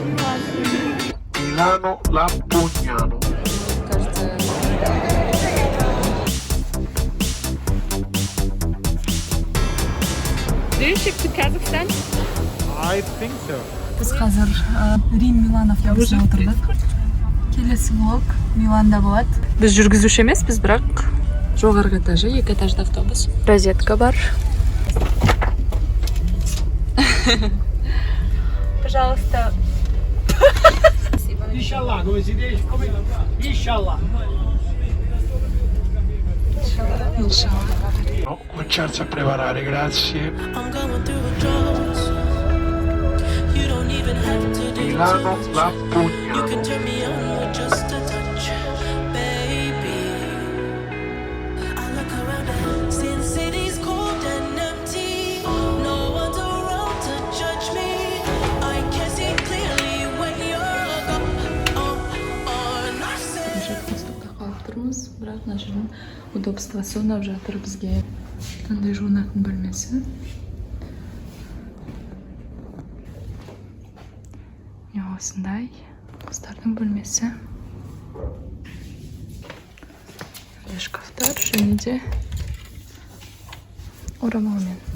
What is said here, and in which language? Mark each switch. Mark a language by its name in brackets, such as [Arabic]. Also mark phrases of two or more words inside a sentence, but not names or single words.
[Russian] Milano Lampugnano. Кажется, [English] Do you ship to Kazakhstan? I think so. [Kazakh] біз қазір Рим Милан автобусына отырдық. Келесі влог Миланда болады. Біз жүргізуші емеспіз, бірақ жоғарғы этажы, 2 этажды автобус. Розетка бар. Пожалуйста. [Italian] Inshallah, come si dice? Inshallah. No, cominciarsi a preparare, grazie. [English] I'm going through a drought. You don't even have to do Milano much. You can Lampugnano. turn me on with just a touch, baby. I look around and see the city's cold and empty. No one's around to judge me. I can see clearly when you're gone. I say. [Kazakh] Поступта қалып тұрмыз, бірақ мына жердің удобствосы ұнап жатыр бізге. Қандай жуынатын бөлмесі. Осындай қыздардың бөлмесі. Шкафтар және де орамалмен.